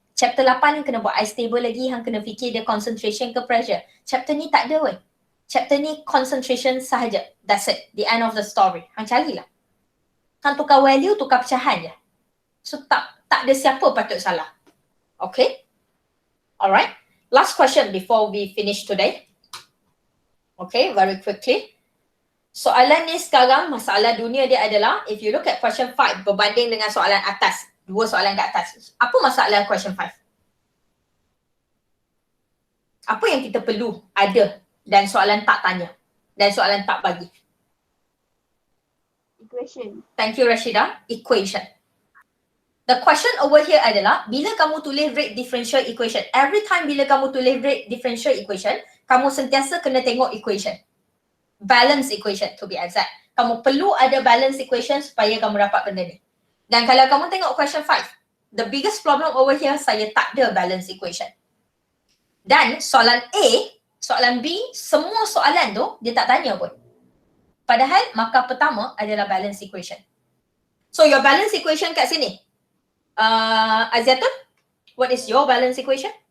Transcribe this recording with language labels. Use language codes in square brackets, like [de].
[ms] Chapter 8 yang kena buat eye stable lagi, yang kena fikir dia concentration ke pressure. Chapter ni tak ada weh. Chapter ni concentration sahaja. [en] That's it. The end of the story. [ms] Hang carilah. Hang tukar value, tukar pecahan je. So tak ada siapa patut salah. [en] Okay? Alright. Last question before we finish today. Okay, very quickly. [ms] Soalan ni sekarang, masalah dunia dia adalah, [en] if you look at question 5 [ms] berbanding dengan soalan atas, dua soalan kat atas, apa masalah question 5? Apa yang kita perlu ada dan soalan tak tanya dan soalan tak bagi? [en] Equation. Thank you Rashida. Equation. The question over here [ms] adalah, bila kamu tulis [en] rate differential equation, every time [ms] bila kamu tulis [en] rate differential equation, [ms] kamu sentiasa kena tengok [en] equation. Balance equation to be exact. [ms] Kamu perlu ada balance equation supaya kamu dapat benda ni. Dan kalau kamu tengok question 5, [en] the biggest problem over here, [ms] saya tak ada balance equation. Dan soalan A, soalan B, semua soalan tu dia tak tanya pun. Padahal markah pertama adalah balance equation. [en] So your balance equation [ms] kat sini. [en] Aziatun, what is your balance equation?